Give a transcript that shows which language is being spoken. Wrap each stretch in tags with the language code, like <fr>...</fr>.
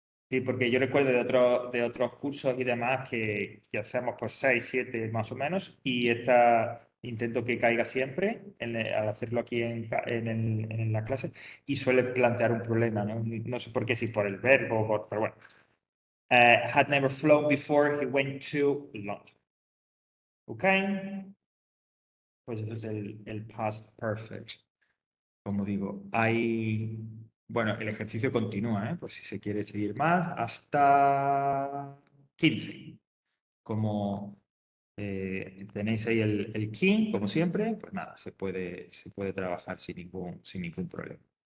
<es>Sí, porque yo recuerdo de otros cursos y demás que hacemos pues 6, 7 más o menos, y esta intento que caiga siempre al hacerlo aquí en la clase, y suele plantear un problema, ¿no? No sé por qué, si por el verbo, pero bueno.</es> <en>Had never flown before he went to London. ¿Ok?</en> <es>Pues eso es el past perfect. Como digo, bueno, el ejercicio continúa, por si se quiere seguir más, hasta 15. Como tenéis ahí el key, como siempre, pues nada, se puede trabajar sin ningún problema.</es>